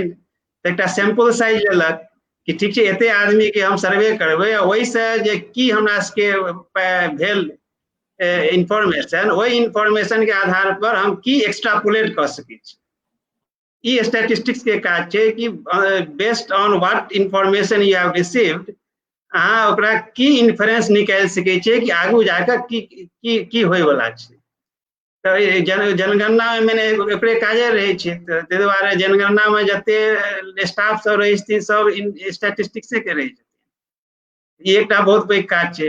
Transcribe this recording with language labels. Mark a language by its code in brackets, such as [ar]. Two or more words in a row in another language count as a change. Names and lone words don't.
[mai] तऽ एकटा [en] sample size [mai] लेलक कि ठीक छै एते आदमी के हम सर्वे करबै, ओहिसँ जे की हमरा सबके भेल इंफॉर्मेशन, ओहि इंफॉर्मेशन के आधार पर हम की एक्स्ट्रापोलेट कर सकै छी। ई स्टैटिस्टिक्स के काज छै कि [en] based on what information you have received, [mai] अहाँ ओकरा की इन्फ्रेंस निकालि सकै छियै कि आगू जाकर की होय वाला छै। तऽ जनगणना में मैंने ओकरे काजे रहे छै, ताहि दुआरे जनगणना में जते स्टाफ सब रहे छथिन सब स्टैटिस्टिक्से के रहे छथिन, ई एकटा बहुत पैघ काज छै।